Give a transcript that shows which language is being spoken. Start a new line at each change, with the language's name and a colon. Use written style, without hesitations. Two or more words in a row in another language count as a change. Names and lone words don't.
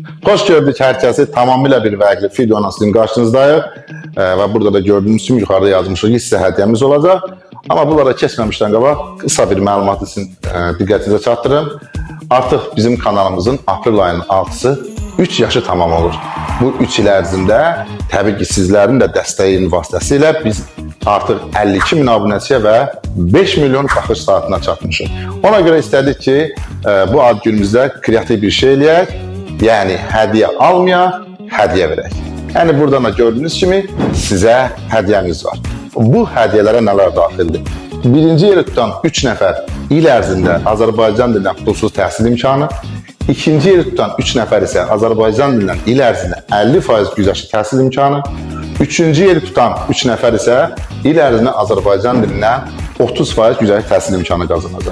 Turkish: Hoş gördük herkesi. Tamamıyla bir vergi videonun sizin karşınızdayıq. Ve burada da gördüğünüz kimi yukarıda yazmışıq ki,
Azerbaijani: sizə hədiyyəmiz olacaq.
Turkish: Ama bunlara
Azerbaijani: keçməmişdən qabaq kısa bir məlumatı sizin diqqətinizə çatdırım. Artıq bizim kanalımızın aprel ayının 6-sı 3 yaşı tamam olur. Bu 3 il ərzində təbii ki sizlərin də dəstəyin vasitəsilə biz artıq 52 min abunəçiyə və 5 milyon baxış saatına çatmışıq. Ona görə istədik ki bu ad günümüzdə kreativ bir şey eləyək. Yani hediye almayaq, hediye verək. Yani buradan da gördüğünüz kimi sizə hediyemiz var. Bu hediyelere nələr daxildir? Birinci yeri tutan 3 nəfər il ərzində Azərbaycan dilindən pulsuz təhsil imkanı, ikinci yeri tutan 3 nəfər isə Azərbaycan dilindən il ərzində 50% güzəştli təhsil imkanı, üçüncü yeri tutan 3 nəfər isə il ərzində Azərbaycan dilindən 30% güzəştli təhsil imkanı qazanacaq.